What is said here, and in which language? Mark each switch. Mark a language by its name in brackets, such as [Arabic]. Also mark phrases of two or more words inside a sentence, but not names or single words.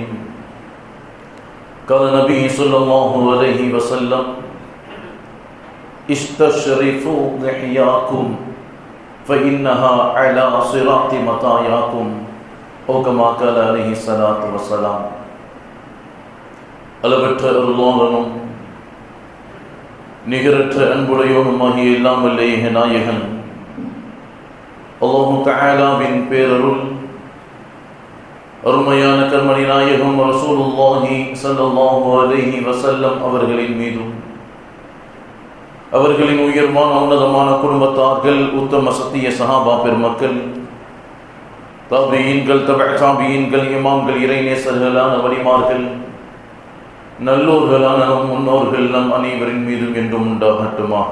[Arabic] قال النبي صلى الله عليه وسلم: استشرفوا لحياكم فإنها على صراط مطاياكم، أو كما قال عليه الصلاة والسلام. [Tamil] அளவற்ற அருளாளனும் நிகரற்ற அன்புடையோனுமாகிய எல்லாம் வல்ல ஏக நாயகன் [Arabic] الله تعالى [Tamil] பேரருள், அருமையான கர்மணி நாயகம் [Arabic] رسول الله صلى الله عليه وسلم [Tamil] அவர்களின் மீதும், அவர்களின் உயர்வான உன்னதமான குடும்பத்தார்கள், உத்தம சத்திய சஹாபா பெருமக்கள், தாபியீன்கள், தபஅ தாபியீன்கள், இமாம்கள், இறைநேசர்களான வலிமார்கள், நல்லோர்களான நம் முன்னோர்கள் நம் அனைவரின் மீதும் என்றும் உண்டாகட்டுமாக.